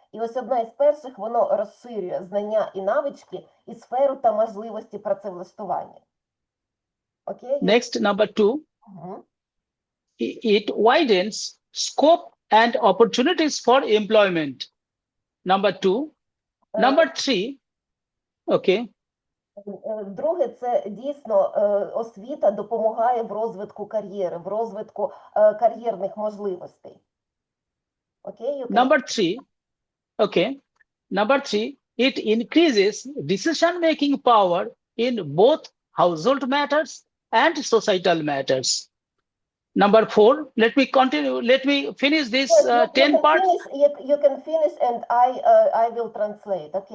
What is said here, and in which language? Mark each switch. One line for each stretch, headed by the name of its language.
Ukrainian: І ось одна із перших, воно розширює знання і навички, і сферу та можливості працевлаштування. Окей?
English: Next, number 2, Мгм. it widens scope and opportunities for employment. Number 2. Number 3, okay.
Ukrainian: Друге, це дійсно освіта допомагає в розвитку кар'єри, в розвитку кар'єрних можливостей. Окей?
English: Number 3, okay. Number 3, it increases decision-making power in both household matters and societal matters. Number 4, let me continue. Let me finish this Yes, 10 parts. you can finish and I will translate.